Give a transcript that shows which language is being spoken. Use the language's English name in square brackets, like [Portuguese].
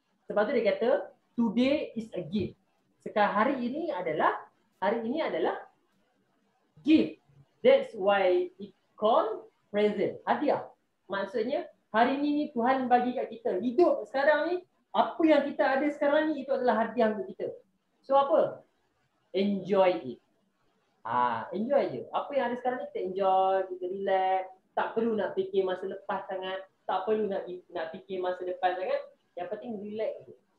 [Malay] Sebab tu dia kata [English] today is a gift. [Malay] Sekarang hari ini adalah gift. [English] That's why it called present. [Malay] Hadiah. Maksudnya hari ini Tuhan bagi kat kita. Hidup sekarang ni, apa yang kita ada sekarang ni itu adalah hadiah untuk kita. So apa? [English] Enjoy it. [Malay] Enjoy je. Apa yang ada sekarang ni kita enjoy, kita relax. Tak perlu nak fikir masa lepas sangat. Tak perlu nak fikir masa depan sangat. Yang penting relax je.